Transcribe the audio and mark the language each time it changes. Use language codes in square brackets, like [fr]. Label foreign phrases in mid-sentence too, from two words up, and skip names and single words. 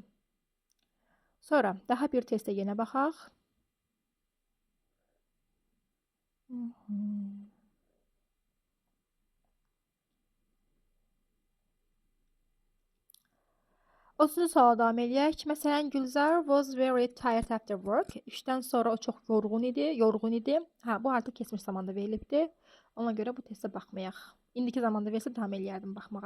[az] Sonra daha bir testə yenə baxaq. 30-cu suala davam eləyək. [en] Məsələn, Gülzar was very tired after work. [az] İşdən sonra o çox yorğun idi. Bu artıq keçmiş zamanda verilibdir. Ona görə bu testə baxmayaq. İndiki zamanda verilsə davam eləyərdim baxmağa.